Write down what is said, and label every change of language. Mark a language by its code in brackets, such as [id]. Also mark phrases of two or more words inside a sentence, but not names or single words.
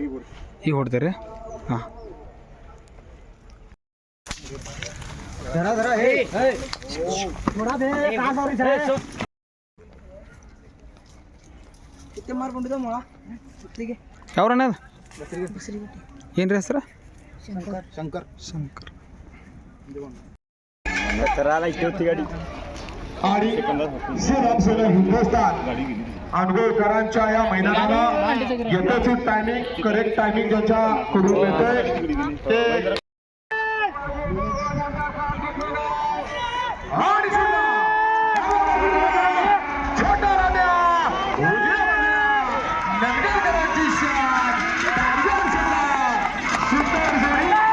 [kn] ಈಗ ಹೊಡ್ತೀರಿ ಹಾಂ ಯಾವ್ರಣ್ಣ ಅದು ಏನು ರೀ ಹೆಸರು ಶಂಕರ್ ಶಂಕರ್ [mr] आणि श्रीरामसेना हिंदुस्थान अनगोळकरांच्या या मैदानाला यथोचित [en] timing correct timing [mr] ज्यांच्याकडून मिळतंय ते आणि सुद्धा छोटा राजा उजव्या बाजूला नंदुरकरांची शान टायगर सुद्धा सुंदर जोडी